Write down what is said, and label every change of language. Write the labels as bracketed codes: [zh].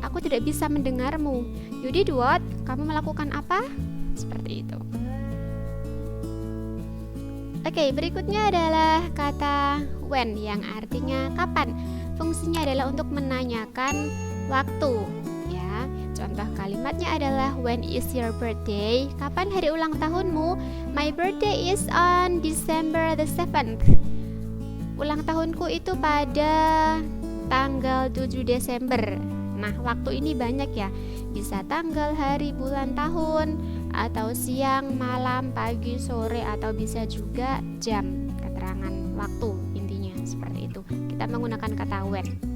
[id] Aku tidak bisa mendengarmu. [en] You did what? [id] Kamu melakukan apa? Seperti itu. Oke, berikutnya adalah kata when yang artinya kapan. Fungsinya adalah untuk menanyakan waktu. Contoh kalimatnya adalah [en] when is your birthday? [id] Kapan hari ulang tahunmu? [en] My birthday is on December the 7th. [id] Ulang tahunku itu pada tanggal 7 Desember. Nah, waktu ini banyak ya. Bisa tanggal, hari, bulan, tahun, atau siang, malam, pagi, sore, atau bisa juga jam. Keterangan waktu intinya seperti itu. Kita menggunakan kata when.